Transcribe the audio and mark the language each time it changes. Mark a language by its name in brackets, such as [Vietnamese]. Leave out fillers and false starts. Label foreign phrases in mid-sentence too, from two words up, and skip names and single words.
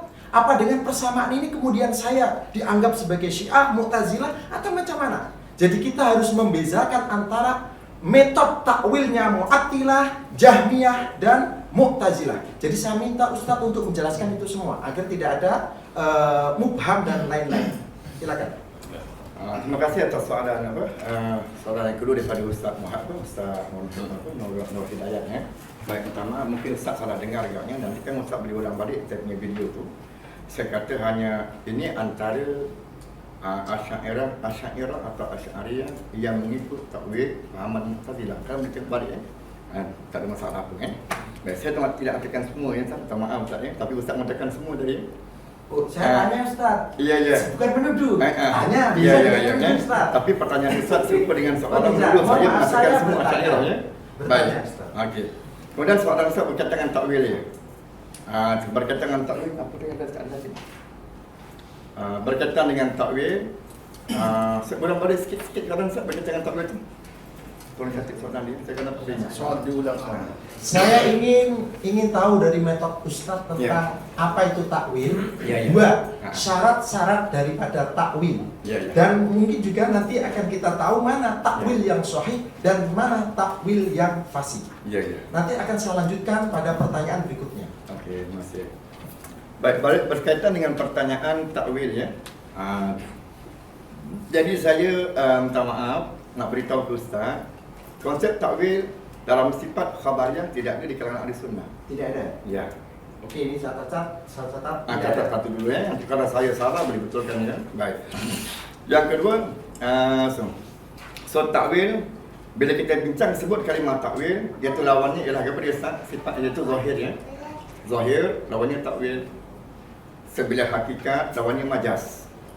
[Indonesian] Apa dengan persamaan ini kemudian saya dianggap sebagai Syiah, Mu'tazilah, atau macam mana? Jadi kita harus membezakan antara metode takwilnya Mu'attilah, Jahmiyah, dan Mu'tazilah. Jadi saya minta Ustadz untuk menjelaskan itu semua agar tidak ada mubham dan lain-lain. Silakan. [Malay] Terima kasih atas soalan soalan yang kedua daripada Ustaz Muhammad, Ustaz Nur Hidayat ya. Baik, pertama mungkin Ustaz salah dengar agaknya, nanti kan Ustaz boleh ulang balik saya punya video tu. Saya kata hanya ini antara Asy'ariyah atau Asy'ariyah yang mengikut takwil pahaman Mu'tazilah. Kalau kita balik tak ada masalah pun Baik, saya tidak artikan semua ya, minta maaf Ustaz ya, tapi Ustaz mengatakan semua tadi. [Indonesian] Saya tanya Ustaz. Iya. Bukan penuduh. Iya. Tanya bisa Ustaz. [Malay] Tapi pertanyaan Ustaz serupa dengan soalan penuduh. Saya mengatakan semua Asy'ariyah ya. Baik. Okey. Kemudian soalan Ustaz berkaitan dengan takwil ya. Berkaitan dengan takwil apa dia kata tadi? Berkaitan dengan takwil. Sebelum balik sikit soalan Ustaz berkaitan dengan takwil tu. Tolong catat soalan dia. Saya kena perbincangan. Soal diulang soal. [Indonesian] Saya ingin tahu dari metode Ustadz tentang apa itu takwil. Dua, syarat-syarat daripada takwil. Dan mungkin juga nanti akan kita tahu mana takwil yang sahih dan mana takwil yang fasih. Nanti akan saya lanjutkan pada pertanyaan berikutnya. [Malay] Okey, masih. Baik, berkaitan dengan pertanyaan takwil ya. Jadi saya minta maaf nak beritahu ke Ustaz, konsep takwil dalam sifat khabariyah tidak ada di kalangan ahli sunnah. [Indonesian] Tidak ada? Ya. Oke, ini saya catat. [Malay] Catat satu dulu ya. Nanti kalau saya salah boleh betulkan ya. Baik. Yang kedua, so takwil, bila kita bincang sebut kalimah takwil, iaitu lawannya ialah kepada sifat iaitu zahir ya. Zahir lawannya takwil. Sebelah hakikat lawannya majaz.